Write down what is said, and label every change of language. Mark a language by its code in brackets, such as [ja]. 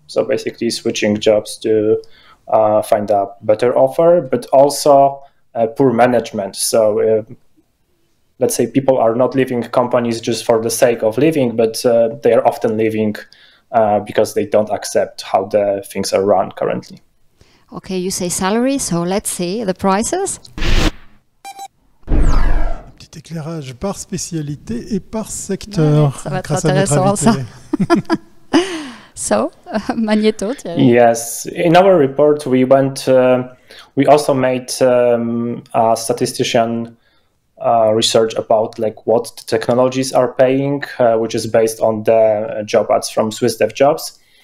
[en] So basically switching jobs to find a better offer, but also poor management. So let's say people are not leaving companies just for the sake of leaving, but they are often leaving because they don't accept how the things are run currently. Okay, you say salary, so let's see the prices. [fr] Petit éclairage par spécialité et par secteur. Ouais, ça va être intéressant ça. [en] So, Magneto. Yes, in our report we also made a statistician research about like what the technologies are paying, which is based on the job ads from SwissDevJobs.